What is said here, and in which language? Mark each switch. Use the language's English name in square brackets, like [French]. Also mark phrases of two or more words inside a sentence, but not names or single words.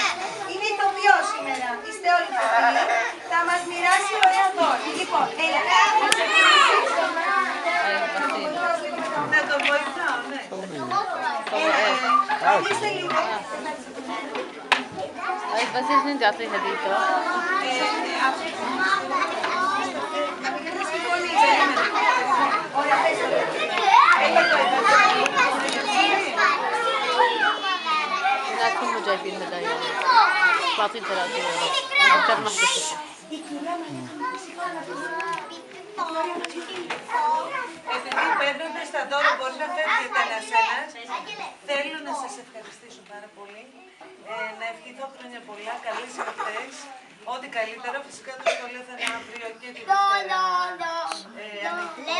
[Greek] Είναι ηθοποιός σήμερα, είστε όλοι ηθοποιοί, θα μας μοιράσει ωραία δώρα. Λοιπόν, έλα. Να τον βοηθάω, ναι. Είστε λίγο. Άγιος Βασίλης δεν [Arabic] تعطيه هديته. هناك هم جايبين هدايا. بعطيه 3 يورو. أكثر ما حدا شافه. [Greek] Επειδή παίρνοντας τα δώρα μπορεί να φεύγετε ένας-ένας, θέλω να σας ευχαριστήσω πάρα πολύ. Να ευχηθώ χρόνια πολλά, καλές γιορτές, ό,τι καλύτερο. Φυσικά το σχολείο θα είναι αύριο και τη Δευτέρα ανοιχτό.